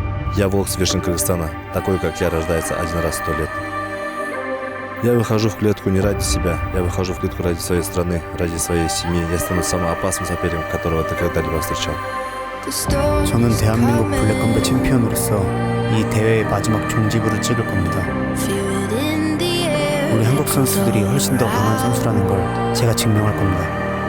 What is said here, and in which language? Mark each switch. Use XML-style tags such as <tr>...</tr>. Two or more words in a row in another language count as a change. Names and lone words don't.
<ru>Я волк с вершин Кыргызстана, такой, как я, рождается один раз в 100 лет. Я выхожу в клетку не ради себя, я выхожу в клетку ради своей страны, ради своей семьи. Я стану самым опасным соперником, которого ты когда-либо встречал.</ru> <ko>저는 대한민국 블랙컴뱃 챔피언으로서 이 대회의 마지막 종지부를 찍을 겁니다. 우리 한국 선수들이 훨씬 더 강한 선수라는 걸 제가 증명할 겁니다.</ko>